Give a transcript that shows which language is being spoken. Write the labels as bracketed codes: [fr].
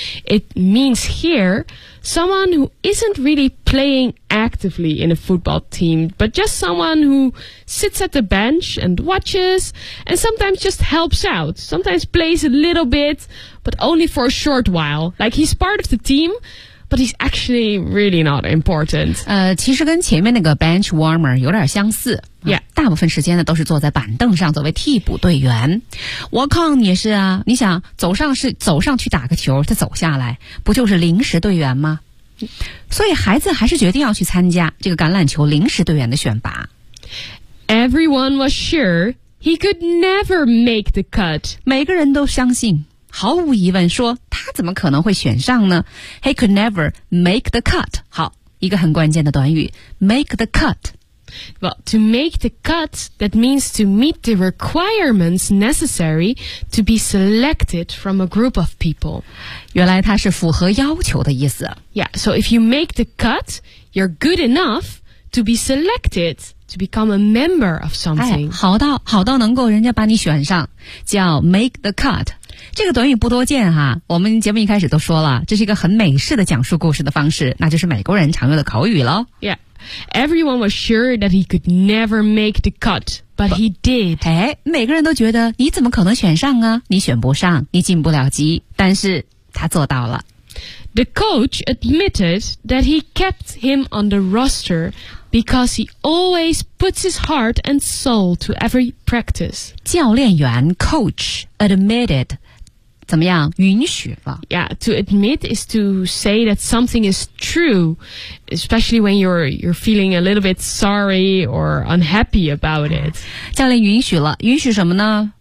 [en] It means here, someone who isn't really playing actively in a football team, but just someone who sits at the bench and watches, and sometimes just helps out, sometimes plays a little bit, but only for a short while. Like he's part of the team, but he's actually really not important. [zh] 其实跟前面那个 bench warmer 有点相似。 [en] Yeah. [zh] 大部分时间呢都是坐在板凳上作为替补队员。 [en] Walk on [zh] 也是啊，你想走上去打个球，他走下来不就是临时队员吗？所以孩子还是决定要去参加这个橄榄球临时队员的选拔。 [en] Everyone was sure he could never make the cut. [zh] 每个人都相信，毫无疑问说他怎么可能会选上呢？ [en] He could never make the cut. [zh] 好，一个很关键的短语， [en] make the cut. Well, to make the cut, that means to meet the requirements necessary to be selected from a group of people. [zh] 原来它是符合要求的意思。 [en] Yeah, so if you make the cut, you're good enough to be selected to become a member of something. [zh] 哎，好到能够人家把你选上，叫 [en] make the cut。 [zh] 这个短语不多见哈，我们节目一开始都说了，这是一个很美式的讲述故事的方式，那就是美国人常用的口语咯。 [en] Yeah, everyone was sure that he could never make the cut, but he did. [zh] 哎，每个人都觉得你怎么可能选上啊？你选不上，你进不了级，但是他做到了。 [en] The coach admitted that he kept him on the roster because he always puts his heart and soul to every practice. [zh] 教练员 [en] coach admitted. [zh] 怎么样？允许了。 [en] Yeah, to admit is to say that something is true, especially when you're feeling a little bit sorry or unhappy about it. [zh] 教练允许了，允许什么呢？